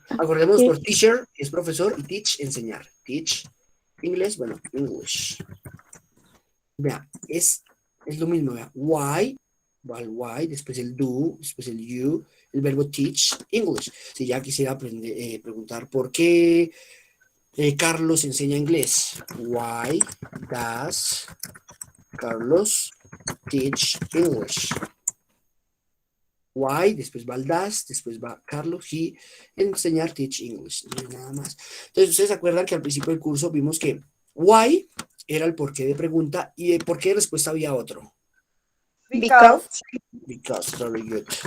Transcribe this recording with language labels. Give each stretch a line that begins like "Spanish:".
Spanish: Acordemos por teacher, que es profesor, y teach, enseñar. Teach, inglés, bueno, English. Vea, es lo mismo, vea. Why, why, después el do, después el you, el verbo teach, English. Si ya quisiera preguntar por qué Carlos enseña inglés.
English: Why does Carlos teach English?
Spanish: Why, después va el does, después va Carlos, he, enseñar teach English, no hay nada más. Entonces, ustedes se acuerdan que al principio del curso vimos que why era el porqué de pregunta y el porqué de respuesta había otro.
English: Because. Because, very good.